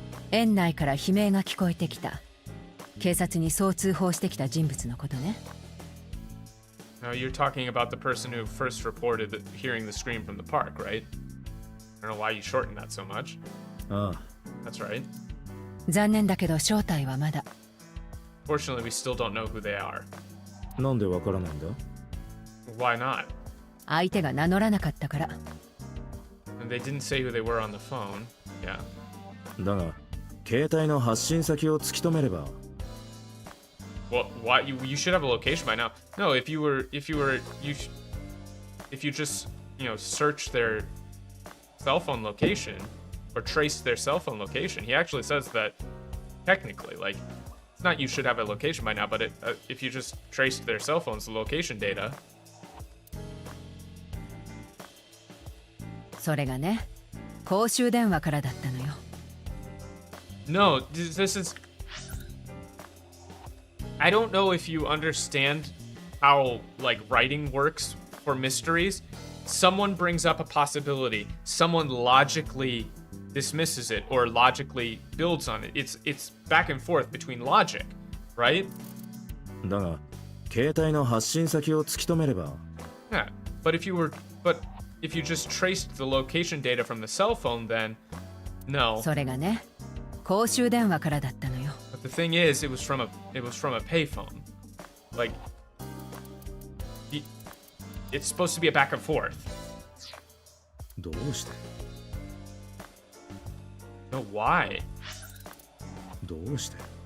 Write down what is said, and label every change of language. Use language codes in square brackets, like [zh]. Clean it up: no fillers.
[ja] 園内から悲鳴が聞こえてきた。警察にそう通報してきた人物のことね。 [en] Now you're talking about the person who first reported hearing the scream from the park, right? I don't know why you shortened that so much. That's right. [ja] 残念だけど正体はまだ。 [en] Fortunately, we still don't know who they are. [ja] なんでわからないんだ? [en] Why not? [ja] 相手が名乗らなかったから。 [en] And they didn't say who they were on the phone. Yeah. [ja] だが、携帯の発信先を突き止めれば。 [en] Well, why you should have a location by now. No, if you just, search their cell phone location or trace their cell phone location. He actually says that technically, like, it's not you should have a location by now, but if you just traced their cell phone's location data. [ja] それがね、公衆電話からだったのよ。 [en] No, this is. I don't know if you understand how, like, writing works for mysteries. Someone brings up a possibility, someone logically dismisses it or logically builds on it. It's back and forth between logic, right? [ja] だが、携帯の発信先を突き止めれば。 [en] Yeah, but if you just traced the location data from the cell phone, then no. [ja] それがね、公衆電話からだったのよ。 [en] But the thing is, it was from a payphone. Like, it's supposed to be a back and forth. [ja] どうして? [en] No, why? [ja] どうして?